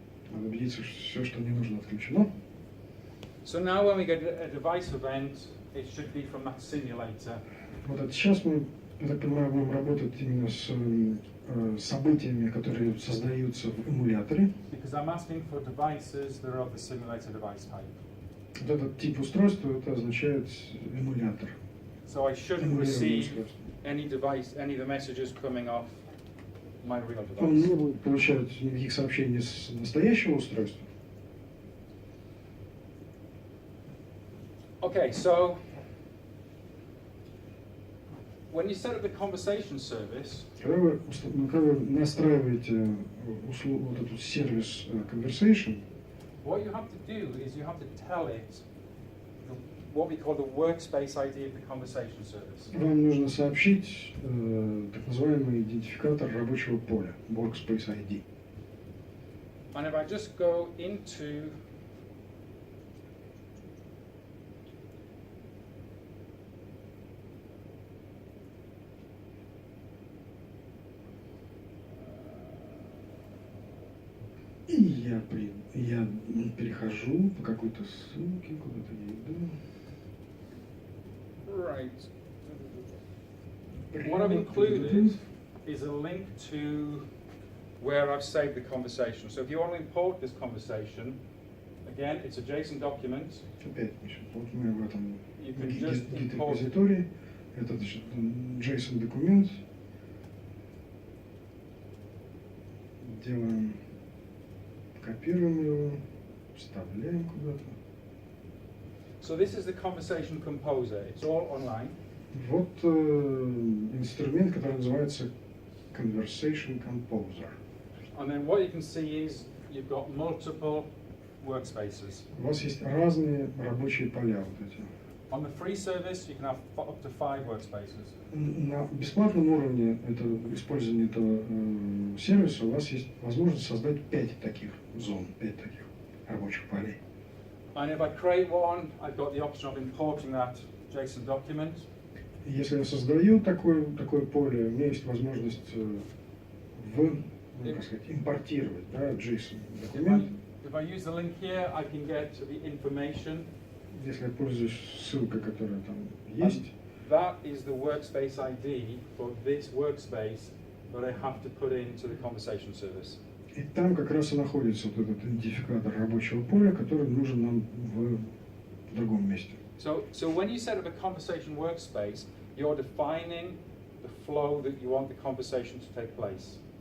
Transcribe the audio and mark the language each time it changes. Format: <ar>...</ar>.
<ru>Надо убедиться, что все, что не нужно, отключено.</ru> <en>So now when we get a device event, it should be from that simulator.</en> <ru>Вот это сейчас мы, я так понимаю, будем работать именно с событиями, которые создаются в эмуляторе.</ru> <en>Because I'm asking for devices that are of the simulator device type.</en> <ru>Вот этот тип устройства, это означает эмулятор.</ru> <en>So I shouldn't</en> <ru>Эмулированное</ru> <en>receive</en> <ru>устройство.</ru> <en>any device, any of the messages coming off my real</en> <ru>Он не</ru> <en>device.</en> <ru>будет получать никаких сообщений с настоящего устройства.</ru> <en>Okay, so when you set up the conversation service,</en> <ru>Когда вы настраиваете вот этот сервис Conversation,</ru> <en>what you have to do is you have to tell it what we call the workspace ID of the conversation service.</en> <ru>вам нужно сообщить так называемый идентификатор рабочего поля, Workspace ID.</ru> <en>And if I just go into</en> <ru>И я перехожу по какой-то ссылке, куда-то я иду.</ru> <en>right, what I've included is a link to where I've saved the conversation. So if you want to import this conversation, again, it's a JSON document.</en> <ru>Опять, значит, вот мы в этом</ru> <en>You can just import</en> <ru>гид-репозитории. Это, значит, JSON документ. Делаем, копируем его, вставляем куда-то.</ru> <en>So this is the conversation composer. It's all online.</en> <ru>Вот инструмент, который называется Conversation Composer.</ru> <en>And then what you can see is you've got multiple workspaces.</en> <ru>У вас есть разные рабочие поля вот эти.</ru> <en>On the free service, you can have up to 5 workspaces.</en> <ru>На бесплатном уровне использования этого сервиса у вас есть возможность создать 5 таких зон, 5 таких рабочих полей.</ru> <en>And if I create one, I've got the option of importing that JSON document.</en> <ru>Если я создаю такое поле, у меня есть возможность как сказать, импортировать, да, JSON документ.</ru> <en>If I use the link here, I can get the information.</en> <ru>Если я пользуюсь ссылкой, которая там есть,</ru> <en>That is the workspace ID for this workspace that I have to put into the conversation service.</en> <ru>и там как раз и находится вот этот идентификатор рабочего поля, который нужен нам в другом месте.</ru> <en>So when you set up a conversation workspace, you're defining the flow that you want the conversation to take place.</en>